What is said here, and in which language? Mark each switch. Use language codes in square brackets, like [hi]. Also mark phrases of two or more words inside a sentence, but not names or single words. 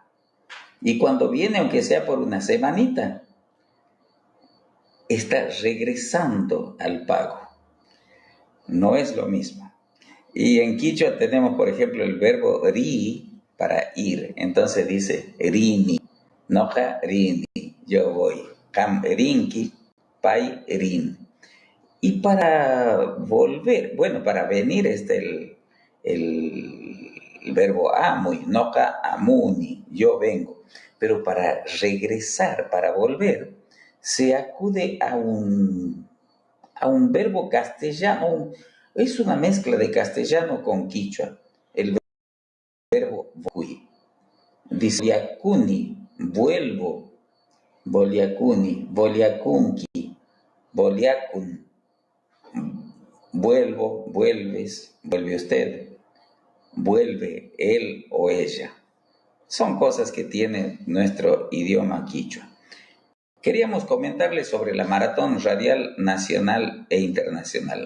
[es] Y cuando viene, aunque sea por una semanita, está regresando al pago. No es lo mismo. Y en quichua tenemos, por ejemplo, el verbo ri para ir. Entonces dice rini, [qu] noja rini, [es] yo voy. [qu] Kam rinki, pai rin. [es] Y para volver, bueno, para venir el verbo amui, [qu] noja amuni, [es] yo vengo. Pero para regresar, para volver, se acude a un verbo castellano. Es una mezcla de castellano con quichua. El verbo voy. Dice boliacuni, vuelvo. [qu] Boliacuni, boliacunqui, boliacun. [es] Vuelvo, vuelves, vuelve usted. Vuelve él o ella. Son cosas que tiene nuestro idioma quichua. Queríamos comentarles sobre la Maratón Radial Nacional e Internacional.